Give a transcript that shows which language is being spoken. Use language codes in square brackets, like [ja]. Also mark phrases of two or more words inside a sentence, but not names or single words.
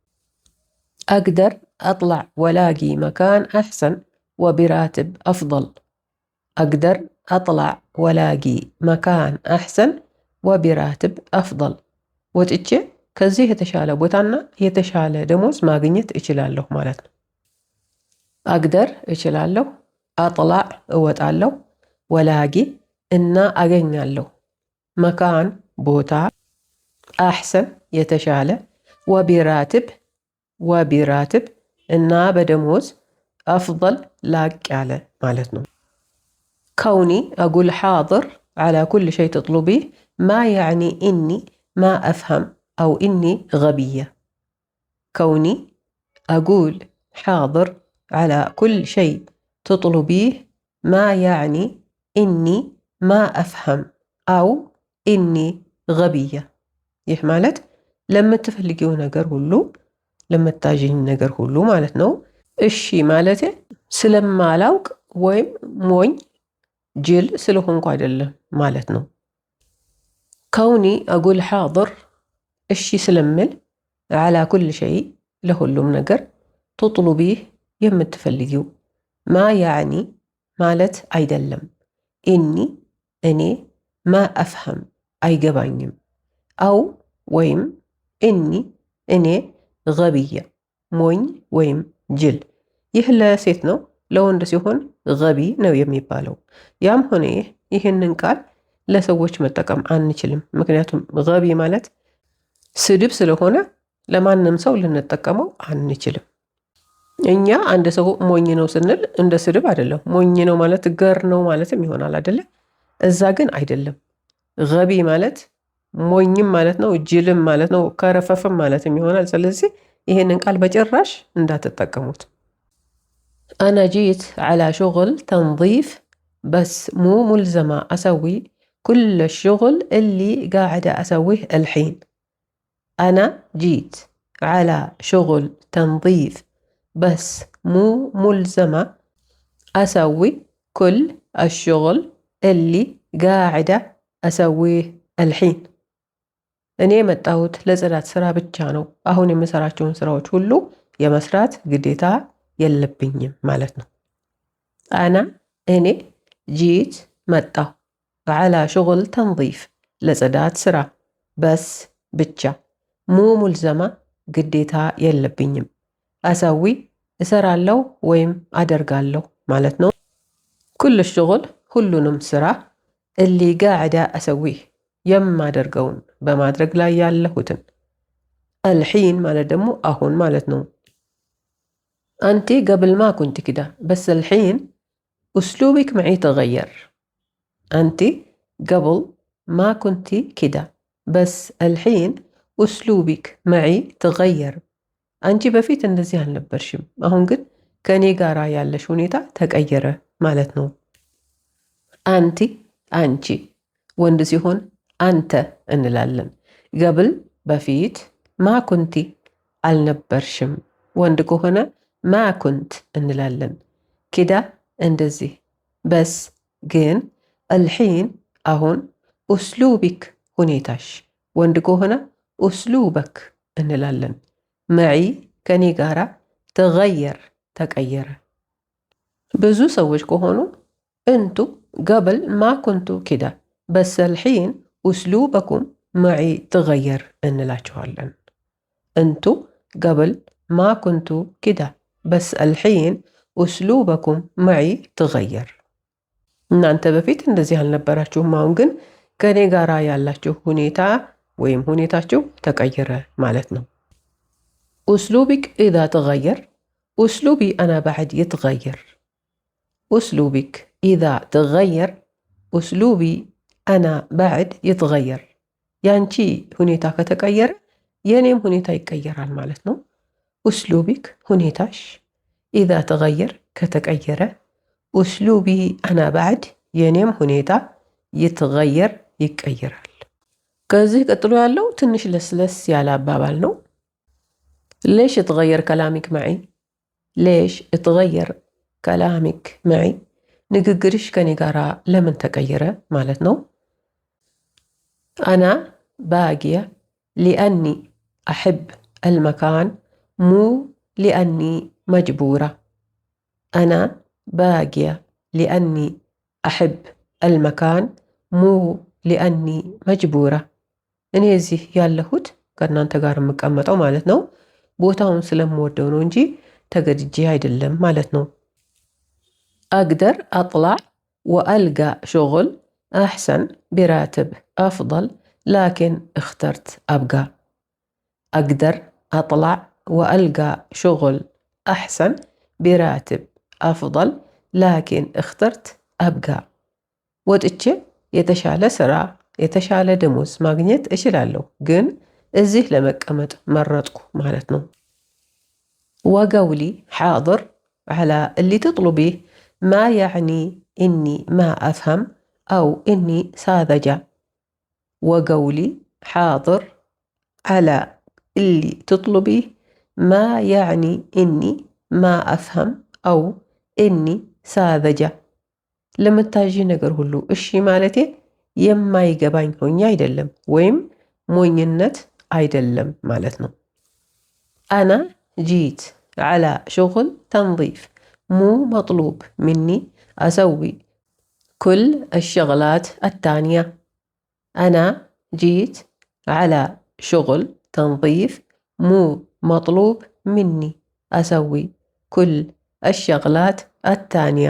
[ar] أقدر أطلع وألقى مكان أحسن وبراتب أفضل. أقدر أطلع وألقى مكان أحسن وبراتب أفضل። [am] ወጥቼ ከዚህ የተሻለ ቦታና የተሻለ ደሞዝ ማግኘት እችላለሁ ማለት ነው። አቅደር እችላለሁ፣ أطلع እወጣለሁ ወላጊ እና አገኛለሁ መካን ቦታ أحسن የተሻለ [ar] وبراتب [am] እና በደሞዝ [ar] أفضل [am] ላቅ ያለ ማለት ነው [ar] كوني أقول حاضر على كل شيء تطلبيه ما يعني إني ما أفهم أو إني غبية كوني أقول حاضر على كل شيء تطلبيه ما يعني إني ما أفهم أو إني غبية [am] ይህ ማለት ለምትፈልጊው ነገር ሁሉ ለምታዥኝ ነገር ሁሉ ማለት ነው እሺ ማለት ስለማላውቅ ወይም ሞኝ ጅል ስለሆንኩ አይደለም ማለት ነው [ar] كوني أقول حاضر [am] እሺ ስለምል [ar] على كل شيء [am] ለሁሉም ነገር [ar] تطلبيه የምትፈልጊው ما يعني [am] ማለት አይደለም [ar] إني እኔ ما أفهم አይገባኝም أو [am] ወይም إني እኔ غبية ሞኝ ወይም ጅል ይህ ለሴት ነው ለወንድ ሲሆን غቢ ነው የሚባለው ያም ሆነ ይህንን ቃል ለሰዎች መጠቀም አንችልም ምክንያቱም غቢ ማለት ስድብ ስለሆነ ለማንም ሰው ልንጠቀመው አንችልም እኛ አንድ ሰው ሞኝ ነው ስንል እንደ ስድብ አይደለም ሞኝ ነው ማለት ገር ነው ማለትም ይሆናል አይደለ እዛ ግን አይደለም غቢ ማለት ሞኝም ማለት ነው ጅልም ማለት ነው ከረፈፍም ማለትም ይሆናል ስለዚህ ይሄንን ቃል በጭራሽ እንዳትጠቀሙት [ar] أنا جيت على شغل تنظيف بس مو ملزمة أسوي كل الشغل اللي قاعدة أسويه الحين أنا جيت على شغل تنظيف بس مو ملزمة أسوي كل الشغل اللي قاعدة أسويه الحين [am] እኔ የመጣሁት ለጽዳት ስራ ብቻ ነው አሁን የምሰራቸውን ስራዎች ሁሉ የመስራት ግዴታ የለብኝም ማለት ነው أنا እኔ جيت መጣሁ [ar] على شغل تنظيف [am] ለጽዳት ስራ بس ብቻ [ar] مو ملزمة [am] ግዴታ የለብኝም أسوي እሰራለሁ ወይም አደርጋለሁ ማለት ነው [ar] كل الشغل [am] ሁሉንም ስራ [ar] اللي قاعدة أسويه [am] የማደርገውን በማድረግ ላይ ያለሁትን الحين ማለት ደግሞ አሁን ማለት ነው [ar] أنت قبل ما كنت كده بس الحين أسلوبك معي تغير أنت قبل ما كنت كده بس الحين أسلوبك معي تغير أنت [am] በፊት እንደዚህ አልነበርሽም አሁን ግን ከኔ ጋር ያለሽ ሁኔታ ተቀየረ ማለት ነው أنت አንቺ ወንድ ሲሆን አንተ እንላለን قبل በፊት [ar] ما كنت [am] አልነበርሽም ወንድ ከሆነ [ar] ما كنت [am] እንላለን كده እንደዚህ بس ግን الحين አሁን أسلوبك ሁኔታሽ ወንድ ከሆነ أسلوبك እንላለን معي ከኔ ጋራ تغير ተቀየረ ብዙ ሰዎች ከሆኑ [ar] انتو قبل ما كنتوا كده بس الحين أسلوبكم معي تغير እንላችኋለን انتو قبل ما كنتوا كده بس الحين أسلوبكم معي تغير [am] እናንተ በፊት እንደዚህ አልነበራችሁም አሁን ግን ከኔ ጋራ ያላችሁ ሁኔታ ወይም ሁኔታችሁ ተቀየረ ማለት ነው [ar] أسلوبك إذا تغير أسلوبي أنا بعد يتغير أسلوبك إذا تغير أسلوبي أنا بعد يتغير [am] ያንቺ ሁኔታ ከተቀየረ የኔም ሁኔታ ይቀየራል ማለት ነው [ar] أسلوبك ሁኔታሽ إذا تغير ከተቀየረ أسلوبي أنا بعد [am] የኔም ሁኔታ [ar] يتغير [am] ይቀየራል ከዚህ ቀጥሎ ያለው ትንሽ ለስለስ ያለ አባባል ነው [ar] ليش اتغير كلامك معي ليش اتغير كلامك معي [am] ንግግርሽ ከኔ ጋራ ለምን ተቀየረ ማለት ነው [ar] أنا باقية لأني أحب المكان مو لأني مجبورة أنا باقية لأني أحب المكان مو لأني مجبورة [am] እኔ እዚህ ያለሁት ከእናንተ ጋር የምቀመጠው ማለት ነው ቦታውን ስለምወደው ነው እንጂ ተገድጄ አይደለም ማለት ነው [ar] أقدر أطلع وألقى شغل أحسن براتب أفضل لكن اخترت أبقى. أقدر أطلع وألقى شغل أحسن براتب أفضل لكن اخترت أبقى. [am] ወጥቼ የተሻለ ስራ የተሻለ ደሞዝ ማግኘት እችላለሁ ግን እዚህ ለመቀመጥ መረጥኩ ማለት ነው። [ar] وقولي حاضر على اللي تطلبيه ما يعني إني ما أفهم أو إني ساذجة. وقولي حاضر على اللي تطلبيه ما يعني إني ما أفهم أو إني ساذجة. [am] ለምታዥ ነገር ሁሉ እሺ ማለቴ የማይገባኝ ሆኜ አይደለም ወይም ሞኝነት አይደለም ማለት ነው። [ar] أنا جيت على شغل تنظيف مو مطلوب مني أسوي كل الشغلات التانية. أنا جيت على شغل تنظيف مو مطلوب مني أسوي كل الشغلات التانية.